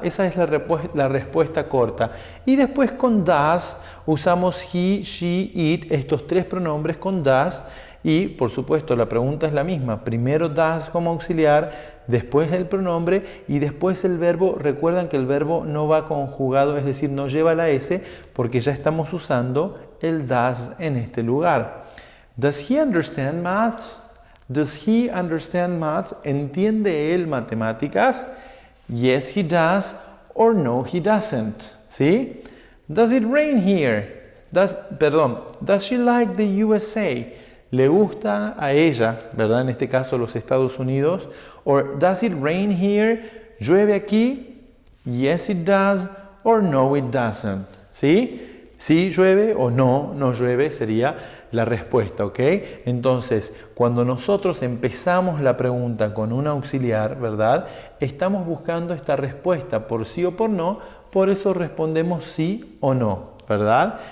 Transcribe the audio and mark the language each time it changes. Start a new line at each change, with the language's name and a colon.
Spanish: Esa es la respuesta corta. Y después con does usamos he, she, it, estos 3 pronombres con does. Y por supuesto la pregunta es la misma. Primero does como auxiliar, después el pronombre y después el verbo. Recuerdan que el verbo no va conjugado, es decir, no lleva la S porque ya estamos usando el does en este lugar.
English: Does he understand maths? Does he understand maths?
Spanish: ¿Entiende él matemáticas?
English: Yes, he does, or no, he doesn't.
Spanish: ¿Sí?
English: Does it rain here? Does she like the USA?
Spanish: ¿Le gusta a ella, verdad? En este caso los Estados Unidos.
English: Or does it rain here?
Spanish: ¿Llueve aquí?
English: Yes, it does, or no, it doesn't.
Spanish: ¿Sí? Sí llueve o no, no llueve sería la respuesta, ¿ok? Entonces, cuando nosotros empezamos la pregunta con un auxiliar, ¿verdad? Estamos buscando esta respuesta por sí o por no, por eso respondemos sí o no, ¿verdad?